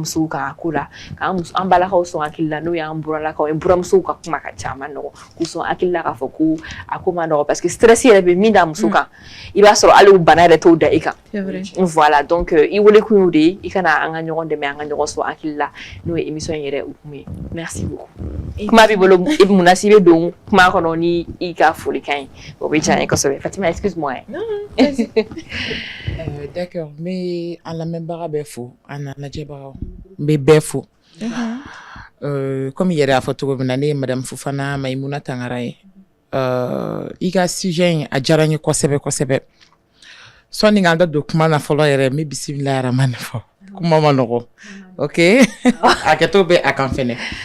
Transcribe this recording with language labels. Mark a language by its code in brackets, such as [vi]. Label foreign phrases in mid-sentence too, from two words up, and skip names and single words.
[bm] musow kan a ko la k'an balakaw sɔn hakili la n'o y'an buralakaw ye buramusow ka kuma ka ca a man nɔgɔ k'u sɔn hakili la k'a fɔ ko a ko man nɔgɔ [fr] parce que [bm] stress yɛrɛ bɛ min da muso kan i b'a sɔrɔ hali o bana yɛrɛ t'o da i kan [fr] voilà donc [bm] i wele kun y'o de ye i kana an ka ɲɔgɔn dɛmɛ an ka ɲɔgɔn sɔn hakili la n'o ye émission yɛrɛ hukumu ye [fr] merci beaucoup [bm] kuma b'i bolo Munasi bɛ don kuma kɔnɔ ni i ka folikan ye o bɛ diya n ye kosɛbɛ Fatima excuse-moi d'accord n bɛ an lamɛnbaga bɛɛ fo an n'a lajɛbagaw n bɛ bɛɛ fo comme i yɛrɛ y'a fɔ cogo min na ne ye madame Fofana Mayimuna Tangara ye i ka sujet in a diyara n ye kosɛbɛ kosɛbɛ sɔnni k'an da don kuma na fɔlɔ yɛrɛ n bɛ [ar] بسم الله الرحمن [bm] fɔ kuma ma nɔgɔ ok hakɛto bɛ a kan fɛnɛ